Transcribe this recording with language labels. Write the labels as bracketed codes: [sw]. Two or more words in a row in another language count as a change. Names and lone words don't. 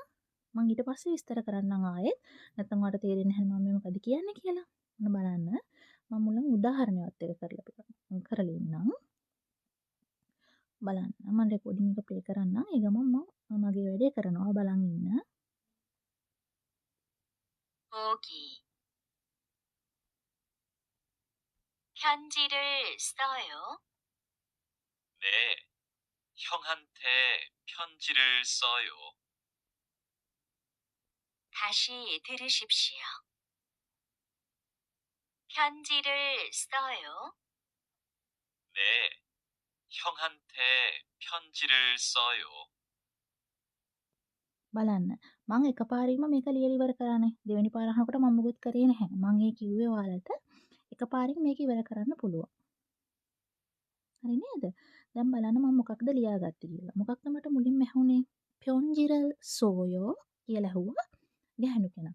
[si] මම ඊට පස්සේ විස්තර කරන්නම් ආයෙත්. නැත්නම් ඔයාලට තේරෙන්නේ නැහැ මම මේ මොකද කියන්නේ කියලා. ඔන්න බලන්න. මම මුලින් උදාහරණයක් එක්ක කරලා ඉන්නම්. බලන්න. මම රෙකෝඩින් එක ප්ලේ කරන්නම්. ඒ ගමන් මම මගේ වැඩේ කරනවා බලන් ඉන්න. [ko] 보기 편지를 써요. 네, 형한테 편지를 써요. 다시 들으십시오. 편지를 써요. 네, 형한테 편지를 써요. [si] බලන්න. මම එකපාරින්ම මේක ලියලා ඉවර කරානේ. දෙවෙනි පාර අහනකොට මම මුකුත් කරේ නැහැ. මම ඒ කිව්වේ ඔයාලට එකපාරින් මේක ඉවර කරන්න පුළුවන්. හරි නේද? දැන් බලන්න මම මොකක්ද ලියාගත්තේ කියලා. මොකක්ද මට මුලින්ම ඇහුනේ? [ko] 편지를 써요 [si] කියලා ඇහුවා ගැහණු කෙනා.